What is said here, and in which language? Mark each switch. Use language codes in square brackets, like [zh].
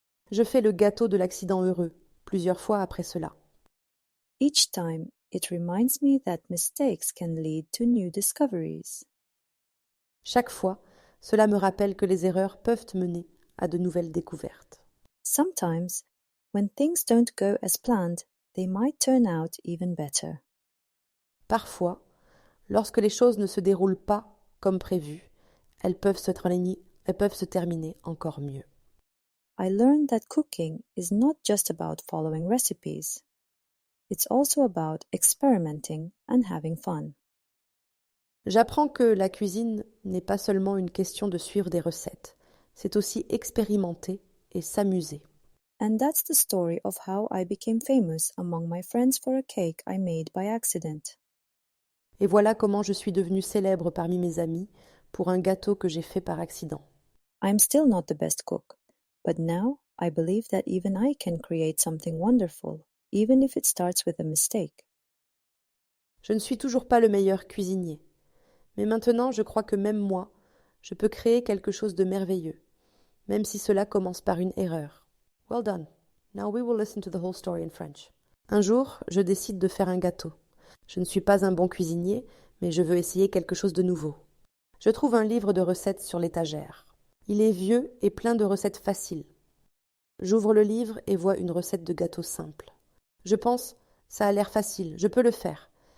[fr] Je fais le gâteau de l'accident heureux, plusieurs fois après cela. [en] Each time, it reminds me that mistakes can lead to new discoveries. [fr] Chaque fois, cela me rappelle que les erreurs peuvent mener à de nouvelles découvertes. [en] Sometimes, when things don't go as planned, they might turn out even better. [fr] Parfois, lorsque les choses ne se déroulent pas comme prévu, elles peuvent se terminer encore mieux. [en] I learned that cooking is not just about following recipes. It's also about experimenting and having fun. [fr] J'apprends que la cuisine n'est pas seulement une question de suivre des recettes, c'est aussi expérimenter et s'amuser. [en] And that's the story of how I became famous among my friends for a cake I made by accident. [fr] Et voilà comment je suis devenue célèbre parmi mes amis pour un gâteau que j'ai fait par accident. [en] I'm still not the best cook, but now I believe that even I can create something wonderful, even if it starts with a mistake. [fr] Je ne suis toujours pas le meilleur cuisinier, mais maintenant je crois que même moi, je peux créer quelque chose de merveilleux, même si cela commence par une erreur. [en] Well done. Now we will listen to the whole story in French. [fr] Un jour, je décide de faire un gâteau. Je ne suis pas un bon cuisinier, mais je veux essayer quelque chose de nouveau. Je trouve un livre de recettes sur l'étagère. Il est vieux et plein de recettes faciles. J'ouvre le livre et vois une recette de gâteau simple. Je pense, ça a l'air facile, je peux le faire.